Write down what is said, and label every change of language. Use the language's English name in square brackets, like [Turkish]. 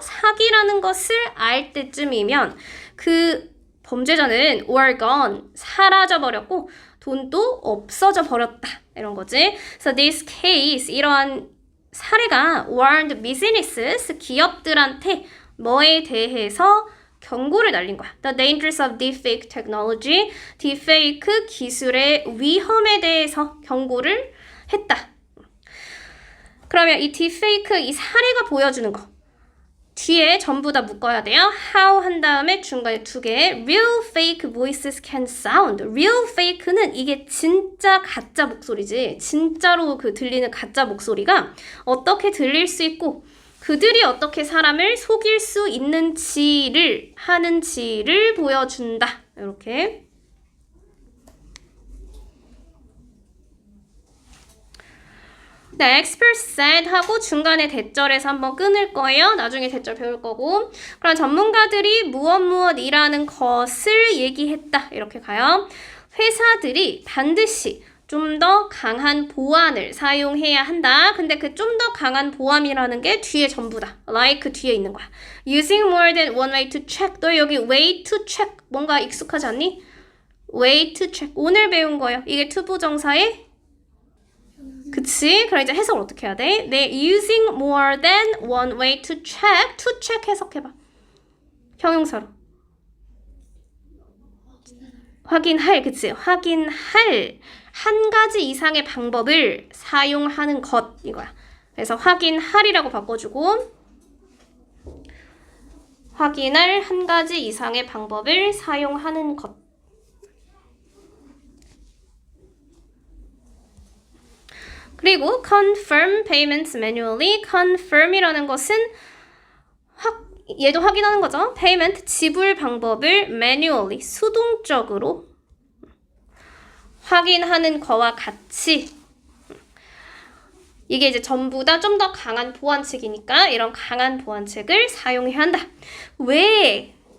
[Korean] 사기라는 것을 알 때쯤이면 그 범죄자는 [English] were gone, [Korean] 사라져버렸고 돈도 없어져 버렸다. 이런 거지. 그래서 [English] this case, [Korean] 이러한 사례가 [English] warned businesses, [Korean] 기업들한테 뭐에 대해서 경고를 날린 거야. [English] The dangers of deepfake technology. [Korean] 딥페이크 기술의 위험에 대해서 경고를 했다. 그러면 이 딥페이크 이 사례가 보여주는 거. 뒤에 전부 다 묶어야 돼요. How 한 다음에 중간에 두 개. [English] Real fake voices can sound. [Korean] Real fake는 이게 진짜 가짜 목소리지. 진짜로 그 들리는 가짜 목소리가 어떻게 들릴 수 있고 그들이 어떻게 사람을 속일 수 있는지를 보여준다. 이렇게. 네, [English] experts said [Korean] 하고 중간에 대절에서 한번 끊을 거예요. 나중에 대절 배울 거고. 그럼 전문가들이 무엇이라는 것을 얘기했다. 이렇게 가요. 회사들이 반드시 좀 더 강한 보안을 사용해야 한다. 근데 그 좀 더 강한 보안이라는 게 뒤에 전부다. like 뒤에 있는 거야. [English] Using more than one way to check. [Korean] 너 여기 [English] way to check [Korean] 뭔가 익숙하지 않니? [English] way to check. [Korean] 오늘 배운 거예요. 이게 투부정사의 그치? 그럼 이제 해석을 어떻게 해야 돼? [English] They're using more than one way to check. To check [Korean] 해석해봐. 형용사로. 확인할, 그치? 확인할 한 가지 이상의 방법을 사용하는 것 이거야. 그래서 확인할이라고 바꿔주고 확인할 한 가지 이상의 방법을 사용하는 것. 그리고 [English] confirm payments manually. [Korean] confirm이라는 것은 얘도 확인하는 거죠. payment 지불 방법을 manually 수동적으로 확인하는 거와 같이 이게 이제 전부 다 좀 더 강한 보안책이니까 이런 강한 보안책을 사용해야 한다. 왜?